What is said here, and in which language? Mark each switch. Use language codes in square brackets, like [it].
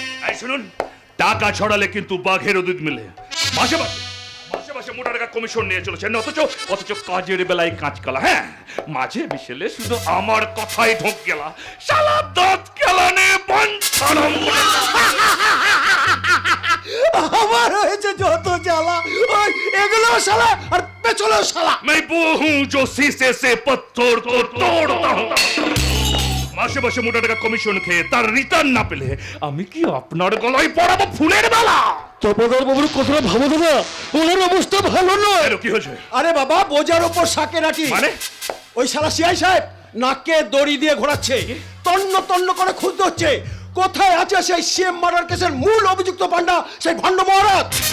[bn] এই শুনুন, টাকা ছড়ালে কিন্তু বাঘের দুধ মিলে। মাসে মাসে মোটা টাকা কমিশন নিয়ে চলেছেন, অথচ কাজের বেলায় কাঁচ কালা। হ্যাঁ মাঝে বিশেলে শুধু আমার কথাই ঢোক গেলা। শালা দাঁত কেলানে বঞ্চরম। আমার হয়েছে যত জ্বালা, ওই এগুলো শালা আর পেছনে শালা। [hi] मैं वो हूँ जो शीशे से पत्थर को तोड़ता हूँ। [bn] মাসে মাসে মোটা টাকা কমিশন খেয়ে তার রিটার্ন না পেলে আমি কি আপনার গলায় পড়াবো ফুলের মালা? তপদার বাবুর কথাটা ভাবো দাদা, ওনার অবস্থা ভালো নয়। কি হয়েছে? আরে বাবা বোঝার উপর শাকে রাখি, মানে ওই শালা সিআই সাহেব নাকে দড়ি দিয়ে ঘোরাচ্ছে, তন্ন তন্ন করে খুঁজতে হচ্ছে কোথায় আছে সেই সিএম মার্ডার কেসের মূল অভিযুক্ত পান্ডা, সেই ভণ্ড মহারাজ।